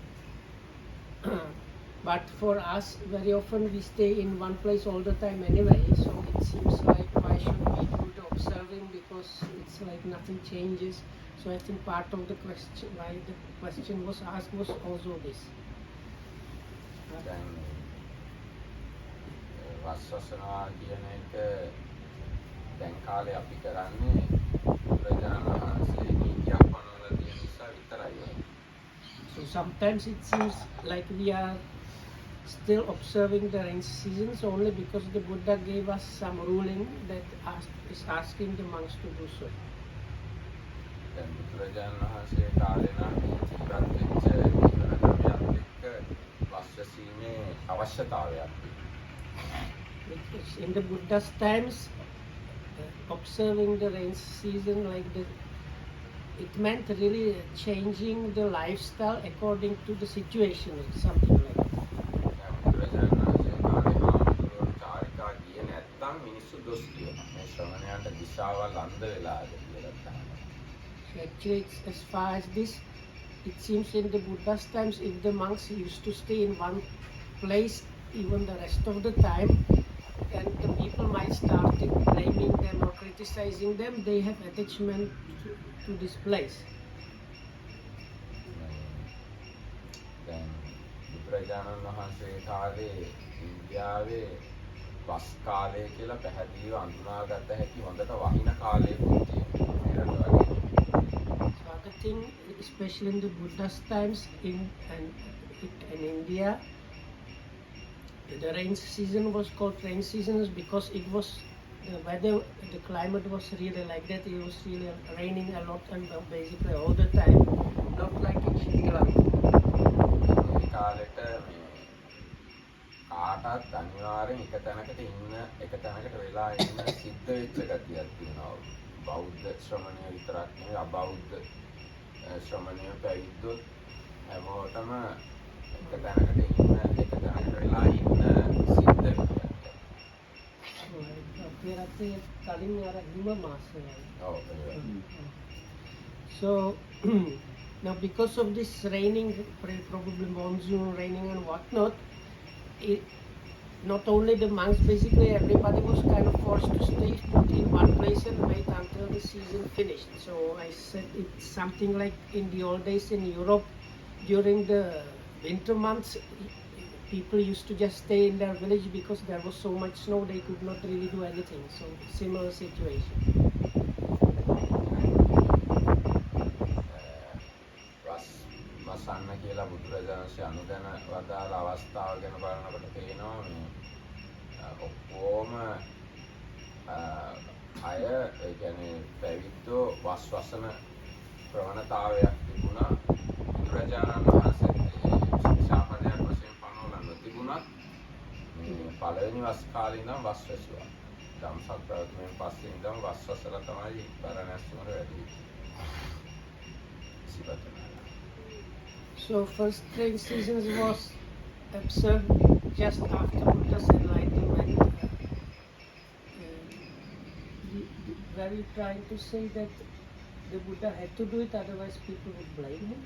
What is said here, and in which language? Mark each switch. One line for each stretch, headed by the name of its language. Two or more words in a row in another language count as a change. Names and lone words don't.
English: But for us, very often we stay in one place all the time anyway. So it seems like why should we do the observing, because it's like nothing changes. So I think part of the question, why the question was asked, was also this.
Sinhala: දැන් වස්සසනවා කියන එක දැන් කාලේ අපි කරන්නේ බුදුරජාණන් වහන්සේ නීතියක් පනවලා තියෙන නිසා විතරයි.
English: So sometimes it seems like we are still observing the rain seasons only because the Buddha gave us some ruling that is asking the monks to do so.
Sinhala: දැන් බුදුරජාණන් වහන්සේ කාලේ නම් ජීවත් වෙච්ච ජීවන ක්‍රමයක් එක්ක වස්සසීමේ අවශ්‍යතාවයක්
English: Because in the Buddha's times, observing the rain season like that, it meant really changing the lifestyle according to the situation or something like that. Actually, it's, as far as this, it seems in the Buddha's times, if the monks used to stay in one place even the rest of the time, and the people might start blaming them or criticizing them, they have attachment to this place.
Sinhala: දැන් බුදුරජාණන් වහන්සේ කාලේ ඉන්දියාවේ වස් කාලය කියලා පැහැදිලිව අඳුනාගත හැකි හොඳට වහින කාලයකුත් තියෙනවා.
English: So other thing, especially in the Buddha's times in India, the rain season was called rain seasons because it was the weather, the climate was really like that. It was really raining a lot and basically all the time, not like in Sri Lanka.
Sinhala: කාලෙට කාටත් අනිවාර්යෙන් එක තැනකට වෙලා ඉන්න සිද්ධ වෙච්ච ගතියක් තියෙනවා. බෞද්ධ ශ්‍රමණය විතරක් නෙවෙයි අබෞද්ධ ශ්‍රමණය පැවිද්දොත් හැමෝටම එක තැනකට වෙලා ඉන්න සිද්ධ වෙනවා.
English: So now because of this raining, probably monsoon raining and whatnot, not only the monks, basically everybody was kind of forced to stay put in one place and wait until the season finished. So I said it's something like in the old days in Europe, during the winter months, people used to just stay in their village because there was so much snow they could not really do anything. So similar situation.
Sinhala: වසන්න කියලා බුදුරජාණන්සේ අනුදැන වදාළ අවස්ථාව ගැන බලනකොට පේනවා මේ ඔක්කොම අය ඒ කියන්නේ පැවිද්දෝ වස් වසන ප්‍රවණතාවයක් තිබුණා. බුදුරජාණන් වහන්සේ ශික්ෂාපදයක් වශයෙන් පනවලා නොතිබුණත් මේ පළවෙනි වස් කාලේ ඉඳන් වස් වැසුවා. ධම්සක් ප්‍රවෘත්තියෙන් පස්සේ ඉඳන් වස් වසලා තමයි බරණැස් නුවර වැඩි වෙන්නේ.
English: So first rain seasons was observed just after Buddha's enlightenment. Were you trying to say that the Buddha had to do it, otherwise people would blame him.